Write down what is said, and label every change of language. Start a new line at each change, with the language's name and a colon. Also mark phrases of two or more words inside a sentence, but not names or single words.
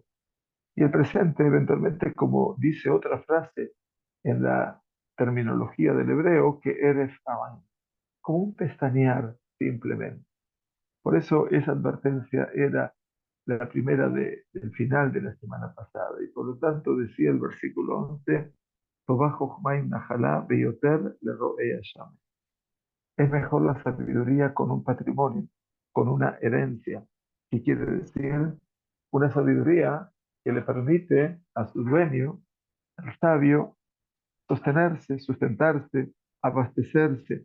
Spanish: Y el presente, eventualmente, como dice otra frase en la terminología del hebreo, que eres aman, como un pestañear simplemente. Por eso esa advertencia era la primera del final de la semana pasada. Y por lo tanto decía el versículo 11,
Hebrew: "טובה חכמה עם נחלה ויותר לראי השם".
Spanish: Es mejor la sabiduría con un patrimonio, con una herencia. ¿Qué quiere decir? Una sabiduría que le permite a su dueño, al sabio, sostenerse, sustentarse, abastecerse.